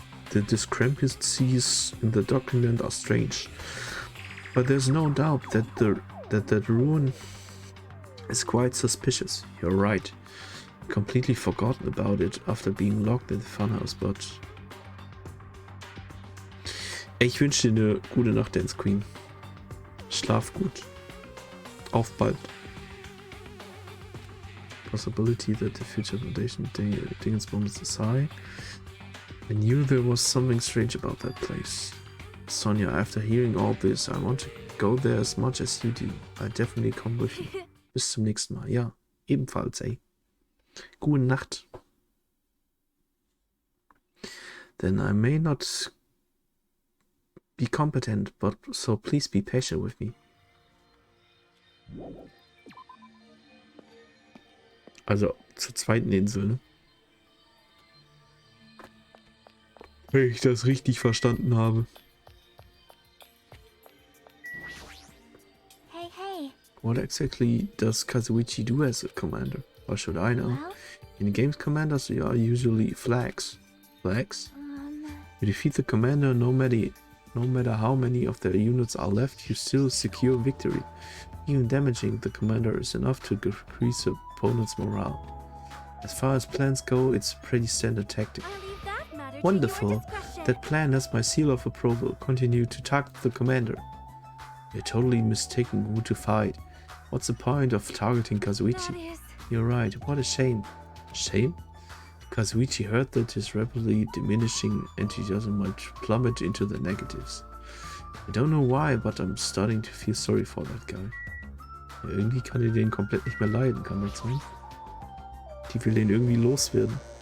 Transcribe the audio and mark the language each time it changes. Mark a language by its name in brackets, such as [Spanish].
[English] The discrepancies in the document are strange, but there's no doubt that the ruin is quite suspicious. You're right. Completely forgotten about it after being locked in the funhouse, but... [German] Ich wünsche dir eine gute Nacht, Dance Queen. Schlaf gut. Auf bald. [English] Possibility that the Future Foundation Dingensbums is high. I knew there was something strange about that place. Sonja, after hearing all this, I want to go there as much as you do. I definitely come with you. [German] Bis zum nächsten Mal. Ja, ebenfalls, ey. Gute Nacht. [English] Then I may not be competent, but so please be patient with me. [German] Also zur zweiten Insel, ne? Wenn ich das richtig verstanden habe. [English] Hey, hey. What exactly does Kazuichi do as a commander? Or should I know? Well? In games, commanders are usually flags. Flags? You defeat the commander, no matter how many of their units are left, you still secure victory. Even damaging the commander is enough to decrease the opponent's morale. As far as plans go, it's a pretty standard tactic. I'll leave that matter to Wonderful. your discretion. That plan has my seal of approval. Continue to target the commander. You're totally mistaken who to fight. What's the point of targeting Kazuichi? That is... You're right, what a shame. Shame? Kazuichi heard that his rapidly diminishing enthusiasm might plummet into the negatives. I don't know why, but I'm starting to feel sorry for that guy. [German] Ja, irgendwie kann er den komplett nicht mehr leiden, kann das sein? Die will den irgendwie loswerden.